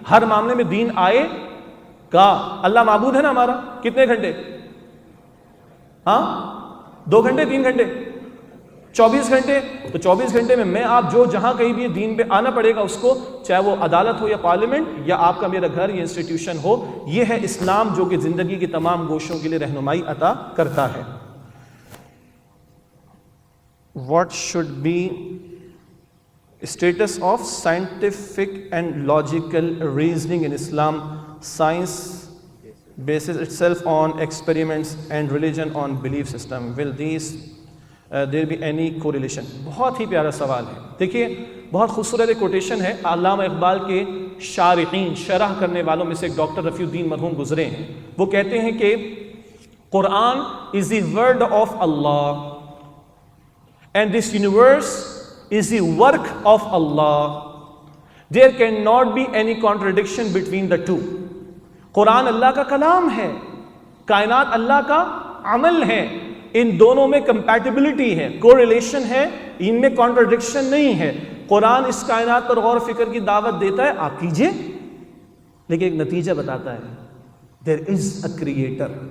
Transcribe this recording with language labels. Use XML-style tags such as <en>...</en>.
<ur>ہر معاملے میں دین آئے گا. اللہ معبود ہے نا ہمارا، کتنے گھنٹے؟ ہاں، 2 گھنٹے، 3 گھنٹے، 24 گھنٹے. تو 24 گھنٹے میں میں آپ جو جہاں کہیں بھی دین پہ آنا پڑے گا اس کو، چاہے وہ عدالت ہو یا پارلیمنٹ یا آپ کا میرا گھر یا انسٹیٹیوشن ہو. یہ ہے اسلام جو کہ زندگی کی تمام گوشوں کے لیے رہنمائی عطا کرتا ہے.</ur> <en>What should be status of scientific and logical reasoning in Islam? Science bases itself on experiments and religion on belief system. Will these there be any correlation?</en> <ur>بہت ہی پیارا سوال ہے. دیکھیے، بہت خوبصورت ایک کوٹیشن ہے. علامہ اقبال کے شارحین، شرح کرنے والوں میں سے ایک ڈاکٹر رفیع الدین مرحوم گزرے ہیں. وہ کہتے ہیں کہ</ur> <en>Quran is the word of Allah and this universe is the work of Allah. There cannot be any contradiction between the two.</en> <ur>قرآن اللہ کا کلام ہے، کائنات اللہ کا عمل ہے، ان دونوں میں کمپیٹیبلٹی ہے، کوریلیشن ہے، ان میں کانٹرڈکشن نہیں ہے. قرآن اس کائنات پر غور و فکر کی دعوت دیتا ہے، آپ کیجئے، لیکن ایک نتیجہ بتاتا ہے،</ur> <en>there is a creator.</en>